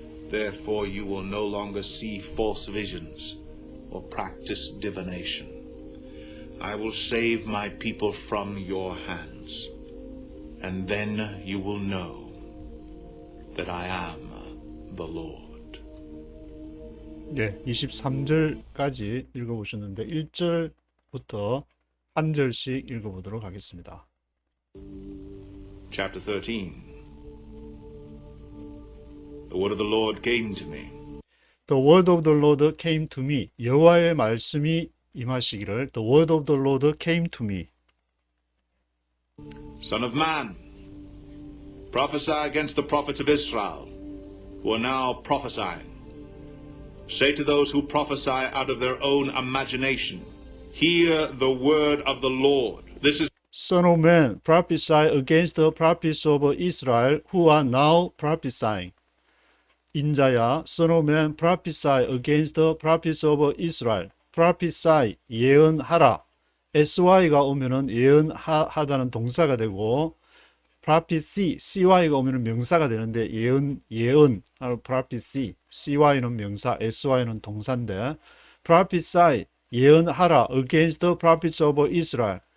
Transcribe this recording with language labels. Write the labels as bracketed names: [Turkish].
[English] Therefore you will no longer see false visions or practice divination. I will save my people from your hands, and then you will know that I am the Lord. [Korean] 네, 23절까지 읽어보셨는데 1절부터 한 절씩 읽어보도록 하겠습니다. [English] Chapter 13. The word of the Lord came to me. The word of the Lord came to me. [Korean] 여호와의 말씀이 임하시기를. [English] The word of the Lord came to me. Son of man, prophesy against the prophets of Israel, who are now prophesying. Say to those who prophesy out of their own imagination, hear the word of the Lord. This is Son of man, prophesy against the prophets of Israel who are now prophesying. [Korean] 인자야, [English] son of man, prophesy against the prophets of Israel. [Korean] prophesy, 예언하라. sy가 오면은 예언하다는 동사가 되고, prophecy, cy가 오면은 명사가 되는데, 예언, prophecy, cy는 명사, sy는 동사인데, prophesy, 예언하라 [English] against the prophets of Israel.